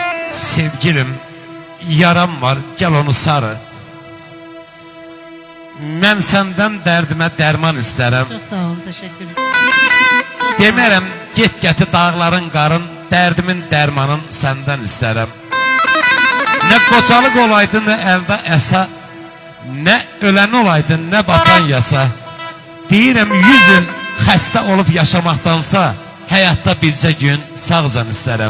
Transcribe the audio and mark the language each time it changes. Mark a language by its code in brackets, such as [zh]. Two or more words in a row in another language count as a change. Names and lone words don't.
[tr] Sevgilim, yaram var, gel onu sarı. [az] Mən səndən dərdimə dərman istərəm. [tr] Çok sağ olun, teşekkür ederim. [az] Demərəm, get gəti dağların qarın, dərdimin dərmanın səndən istərəm. Nə qocalıq olaydı, nə əldə əsa, nə ölən olaydı, nə batan yasa. Deyirəm, 100 il xəstə olub yaşamaqdansa, həyatda bircə gün sağcan istərəm.